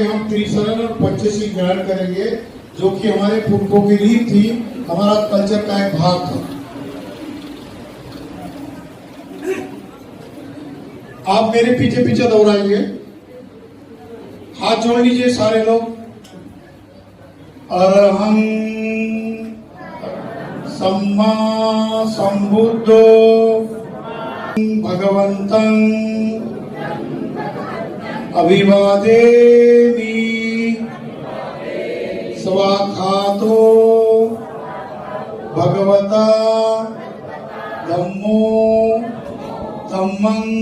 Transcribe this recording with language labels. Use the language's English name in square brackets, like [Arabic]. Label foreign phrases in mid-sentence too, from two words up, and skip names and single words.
[Hindi] हम त्रिशरण और पंचशील ग्रहण करेंगे, जो कि हमारे पुरखों की रीत थी, हमारा कल्चर का एक भाग था। आप मेरे पीछे पीछे दोहराइए, हाथ जोड़ लीजिए सारे लोग। [Pali] अरहं सम्मा संबुद्धो भगवन्तं अभिवादेमि स्वाखातो भगवता धम्मो धम्मं